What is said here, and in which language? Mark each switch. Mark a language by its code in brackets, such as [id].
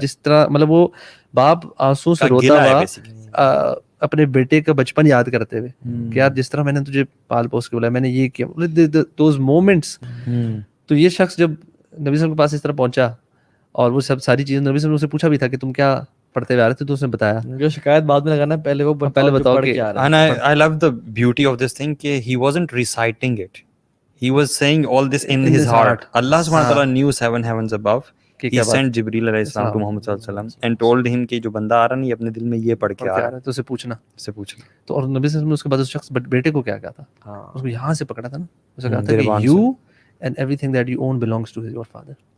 [ur] جس طرح مطلب وہ باپ آنسو سے روتا ہوا اپنے بیٹے کا بچپن یاد کرتے ہوئے کہ یار جس طرح میں نے تجھے پال پوس کے بولا میں نے یہ کیا [en] Those moments. [ur] تو یہ شخص جب نبی صلی اللہ علیہ وسلم کے پاس اس طرح پہنچا اور وہ سب ساری چیزیں نبی صلی اللہ علیہ وسلم سے پوچھا بھی تھا کہ تم کیا پڑھتے ہوئے آ رہے تھے تو اس نے بتایا جو شکایت بعد میں لگانا پہلے وہ بتاؤ پڑھ کہ کے آ رہا [en] And I love the beauty of this thing [ur] کہ [en] he wasn't reciting it. He was saying all this in his heart. Allah subhanahu wa ta'ala knew 7 heavens above. He sent Jibreel alayhi salam to Muhammad sallallahu alayhi wasallam and told him [ur] کہ جو بندہ آ رہا نہیں اپنے دل میں یہ پڑھ کے آ رہا ہے تو اسے پوچھنا تو اور نبی صلی اللہ علیہ وسلم نے اس کے بعد اس شخص بیٹے کو کیا کہا تھا اس کو یہاں سے پکڑا تھا نا اسے کہا تھا کہ [en] you and everything that you own belongs to your father.